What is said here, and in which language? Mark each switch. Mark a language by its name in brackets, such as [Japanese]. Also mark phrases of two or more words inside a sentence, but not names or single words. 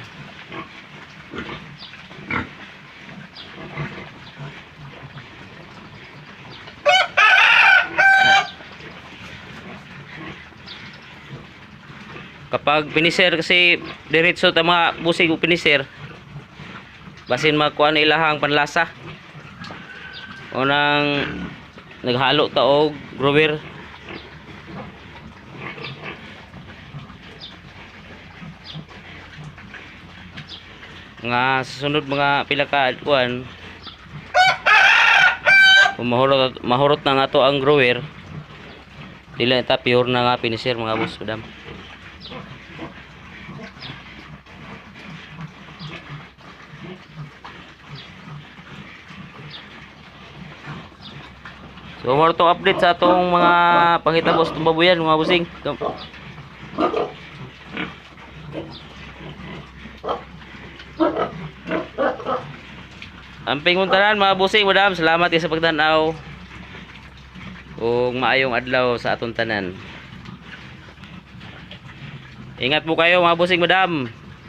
[Filipino] Kapag finisher kasi [Cebuano] diretso ta mga bossing finisher, basin makuha na ilahang panlasa. Unang naghalo ta og grower. Nga susunod mga pila ka kuan, mahurot na nga to ang grower. Dili ta pure na nga finisher mga boss, madam. So [English] more to update [Cebuano] sa atong mga panghitabo sa baboyan mga bossing. Amping untanan mga bossing, madam. Salamat sa pagtanaw. Ug maayong adlaw sa atong tanan. [Filipino] Ingat po kayo mga bossing, madam.